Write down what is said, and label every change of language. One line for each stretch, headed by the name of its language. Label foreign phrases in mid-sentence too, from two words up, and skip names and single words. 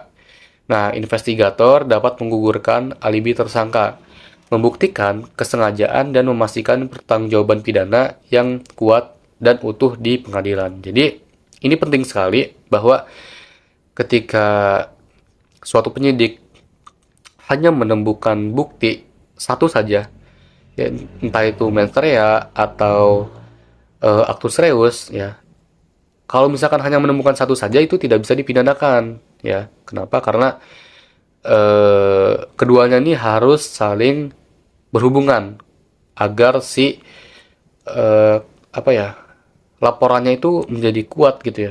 Indonesian: Nah, investigator dapat menggugurkan alibi tersangka, membuktikan kesengajaan dan memastikan pertanggungjawaban pidana yang kuat dan utuh di pengadilan. Jadi, ini penting sekali bahwa ketika suatu penyidik hanya menemukan bukti satu saja, ya, entah itu
Latin: mens rea
Indonesian: atau
Latin: actus reus,
Indonesian: ya. Kalau misalkan hanya menemukan satu saja itu tidak bisa dipidanakan, ya. Kenapa? Karena keduanya ini harus saling berhubungan agar si eh, apa ya, laporannya itu menjadi kuat gitu ya.